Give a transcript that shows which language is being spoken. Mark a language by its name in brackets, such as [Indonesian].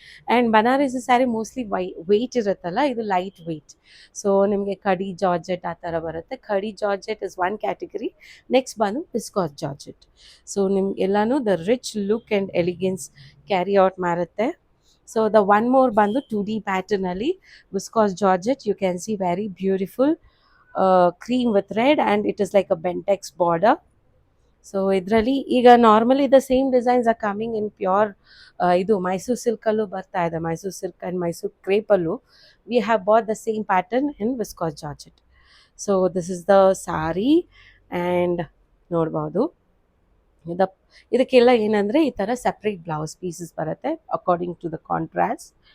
[English] and Banarasi sari mostly weight [Kannada] ಇರುತ್ತಲ್ಲ, ಇದು [English] Light weight. [Kannada] So ನಿಮಗೆ ಕಡಿ ಜಾರ್ಜೆಟ್ ಆ ಥರ ಬರುತ್ತೆ. ಕಡಿ georgette [English] Is one category. Next ಬಂದು viscose georgette. So ನಿಮ್ಗೆಲ್ಲಾನು the rich look and elegance carry out ಮಾಡುತ್ತೆ. So the one more ಬಂದು 2D ಪ್ಯಾಟರ್ನಲ್ಲಿ viscose georgette. You can see very beautiful cream with red, and it is like a bentex border. So ಇದರಲ್ಲಿ ಈಗ normally the same designs are coming in pure [Kannada] ಇದು ಮೈಸೂರು ಸಿಲ್ಕಲ್ಲೂ ಬರ್ತಾ ಇದೆ, [English] Mysuru silk and Mysuru ಕ್ರೇಪಲ್ಲೂ we have both the same pattern in viscose georgette. So this is the sari. And [Kannada] ನೋಡ್ಬೋದು ಇದಕ್ಕೆಲ್ಲ ಏನಂದರೆ ಈ ಥರ [English] Separate blouse pieces ಬರುತ್ತೆ according to the contrast.